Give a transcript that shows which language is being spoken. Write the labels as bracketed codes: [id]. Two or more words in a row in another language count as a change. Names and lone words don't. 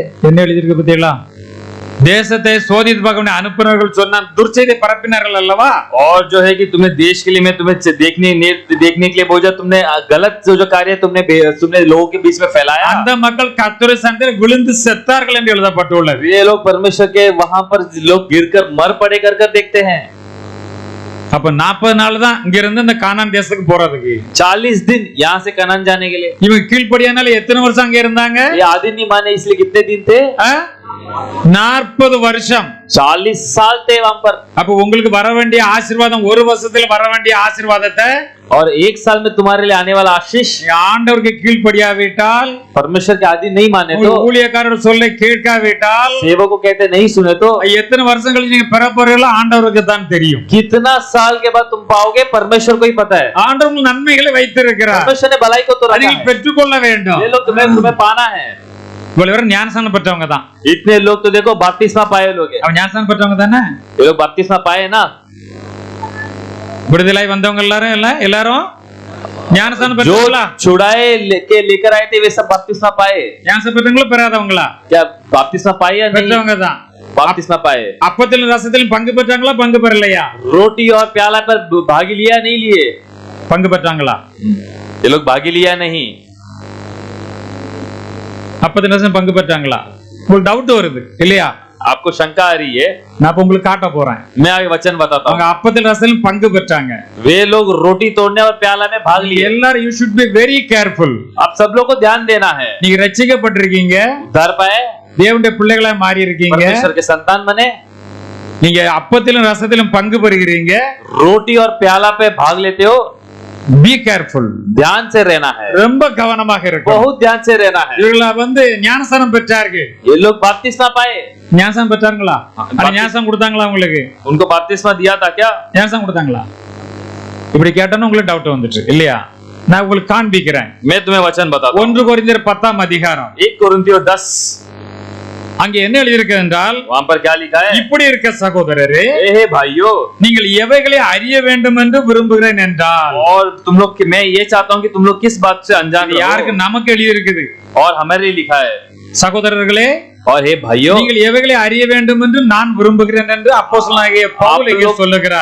[ta] என்ன எழுதியிருக்கு பத்தியா? தேசத்தை சோதித்து பார்க்க அனுப்பினவர்கள் சொன்ன துர்ச்செய்தி பரப்பினார்கள் அல்லவா? [hi] और जो है कि तुम्हें देश के लिए मैं तुम्हें देखने के लिए बोझा, तुमने गलत जो कार्य तुमने लोगों के बीच में फैलाया। [ta] அந்த மக்கள் கர்த்தருடைய சந்தையில் விழுந்து செத்தார்கள் என்று எழுதப்பட்டுள்ளது. [hi] ये लोग परमेश्वर के वहां पर लोग गिरकर मर पड़े कर देखते हैं। [ta] அப்ப 40 நாள் தான் இங்க இருந்து இந்த கானான் தேசத்துக்கு போறதுக்கு. [hi] 40 दिन यहाँ से कनान जाने के लिए। [ta] இவங்க கீழ்ப்படியானால எத்தனை வருஷம் அங்க இருந்தாங்க? [hi] ये आदि नहीं माने, इसलिए कितने दिन थे? [ta] 40 வருஷம், [hi] 40 साल थे वहां पर। [ta] அப்ப உங்களுக்கு வர வேண்டிய ஆசீர்வாதம், ஒரு வருஷத்துல வர வேண்டிய ஆசீர்வாதத்தை [hi] और 1 साल में तुम्हारे लिए आने वाला आशीष, [ta] ஆண்டவருக்கு கீழ்ப்படியாவிட்டால், [hi] परमेश्वर के आदि नहीं माने तो, [ta] ஊழியக்காரர் சொல்லை கேட்காவிட்டால், [hi] सेवक को कहते नहीं सुने तो, [ta] எத்தனை வருஷம் கழிச்சு நீங்க பெற போறீங்களோ ஆண்டவருக்கு தான் தெரியும். [hi] कितना साल के बाद तुम पाओगे परमेश्वर को ही पता है। [ta] ஆண்டவர் உங்களுக்கு நன்மைகளை வைத்திருக்கிறார். [hi] परमेश्वर ने भलाई को तो रखा [ta] நீங்கள் [hi] है, [ta] பெற்றுக்கொள்ள வேண்டும். [hi] ये लोग तुम्हें पाना है। [ta] இவ்வளவு பேரும் ஞானஸ்நானம் பெற்றவங்க தான். [hi] इतने लोग तो देखो बपतिस्मा पाए लोग हैं। [ta] அவன் ஞானஸ்நானம் பெற்றவங்க தானே? [hi] ये लोग बपतिस्मा पाए ना। [ta] விடுதலை வந்தவங்க எல்லாரும் ஞானஸ்தானம் [hi] जो [ta] பெற்றவங்களா? [hi] छुड़ाए लेकर आए थे वे सब बपतिस्मा पाए। [ta] ஞானஸ்தானம் பெற்றவங்களா பெறாதவங்களா? [hi] क्या बपतिस्मा पाए या नहीं? [ta] பெற்றவங்க தான். [hi] बपतिस्मा पाए। [ta] அப்பத்திலும் ரசத்திலும் பங்கு பெற்றாங்களா பங்கு பெறலையா? [hi] रोटी और प्याला पर भागी लिया नहीं लिए? [ta] பங்கு பெற்றாங்களா? [hi] ये लोग भागी लिया नहीं? [ta] அப்பத்திலும் ரசம் பங்கு பெற்றாங்களா? உங்களுக்கு டவுட் வருது இல்லையா? [hi] आपको शंका आ रही है, [ta] நான் இப்ப உங்களுக்கு காட்ட போறேன். [hi] मैं आगे वचन बताता [ta] அவங்க [hi] हूँ। [ta] அப்பத்திலும் ரசத்திலும் பங்கு பெற்றாங்க. [hi] वे लोग रोटी तोड़ने और प्याला में भाग लिए। [en] எல்லாரும் you should be very careful. [hi] आप सब लोग को ध्यान देना है। [ta] நீங்க ரட்சிக்கப்பட்டிருக்கீங்க, [hi] उद्धार पाए, [ta] தேவனுடைய பிள்ளைகளா மாறி இருக்கீங்க. [hi] परमेश्वर के संतान बने, [ta] நீங்க அப்பத்திலும் ரசத்திலும் பங்கு பெறுகிறீங்க. [hi] रोटी और प्याला पे भाग लेते हो, [en] be careful. [hi] ध्यान से रहना है, [ta] ரொம்ப கவனமாக இருக்கணும். [hi] बहुत ध्यान से रहना है। [ta] இவங்கள ஞானஸ்தானம் பெற்றார்கள். [hi] ये लोग बपतिस्मा पाए, [ta] ஞானஸ்தானம் பெற்றாங்களா? அது ஞானஸ்தானம் கொடுத்தாங்களா உங்களுக்கு? [hi] उनको बपतिस्मा दिया था क्या? [ta] ஞானஸ்தானம் கொடுத்தாங்களா? இப்படி கேட்டோன்னு உங்களுக்கு டவுட் வந்துட்டு இல்லையா? நான் உங்களுக்கு காண்பிக்கிறேன். [hi] मैं तुम्हें वचन बताता हूँ। [ta] 1 கொரிந்தியர் 10 அதிகாரம். [hi] 1 कोरिन्थियों 10, [ta] அங்கே என்ன எழுதியிருக்கு என்றால், [hi] वहां पर क्या लिखा है? [ta] இப்படி இருக்க சகோதரரே, [hi] हे भाइयों, [ta] நீங்கள் எவைகளை அறிய வேண்டும் என்று விரும்புகிறேன் என்றால், [hi] और तुम लोग मैं ये चाहता हूँ कि तुम लोग किस बात से अनजान [ta] இது யாருக்கு? [hi] रहो, [ta] நமக்கு எழுதியிருக்குது. [hi] और हमारे लिए लिखा है। [ta] சகோதரர்களே, [hi] और हे भाइयों, [ta] நீங்கள் எவைகளை அறிய வேண்டும் என்று நான் விரும்புகிறேன் என்று அப்போஸ்தலனாகிய பவுல் இங்கே சொல்லுகிறார்.